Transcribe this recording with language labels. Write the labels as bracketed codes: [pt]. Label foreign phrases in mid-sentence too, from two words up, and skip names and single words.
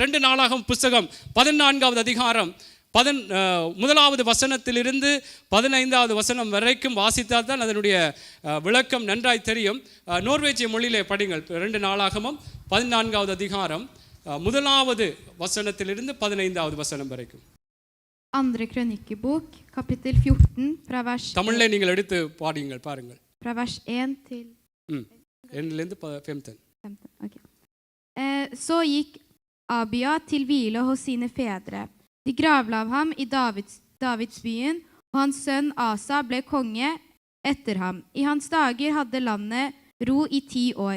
[ta] 2 நாளாகமம் புஸ்தகம் 14வது அதிகாரம் 1வது வசனத்திலிருந்து 15வது வசனம் வரைக்கும் வாசித்தால் தான் அதனுடைய விளக்கம் நன்றாய் தெரியும். நோர்வேஜிய மொழியிலே படிங்கள். 2 நாளாகமம் 14வது அதிகாரம் 1வது வசனத்திலிருந்து 15வது வசனம் வரைக்கும். [no] Andre krønikebok, kapittel 14, fra vers [ta] தமிழ்ல நீங்கள் எடுத்து பாடுங்கள், பாருங்கள். [no] Fra vers 1 til 1 15. Okay. Så gikk Abia til hvile hos sine fedre. De gravla ham i Davidsbyen, og hans sønn Asa ble konge etter ham. I hans dager hadde landet ro i 10 år.